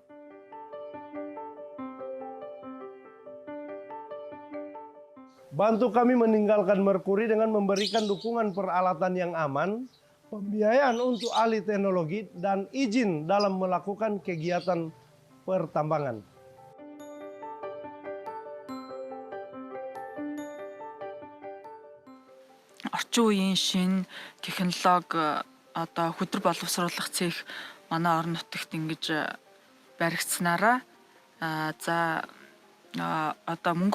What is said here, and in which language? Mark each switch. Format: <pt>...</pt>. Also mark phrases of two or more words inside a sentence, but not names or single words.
<id>Bantu kami meninggalkan merkuri dengan memberikan dukungan peralatan yang aman, pembiayaan untuk ahli teknologi, dan izin dalam melakukan kegiatan pertambangan.</id> <mn>Орчин үеийн шинэ технологи одоо хөдөр боловсруулах цех манай орон нутагт ингэж баригдсанараа за одоо мөнгө</mn>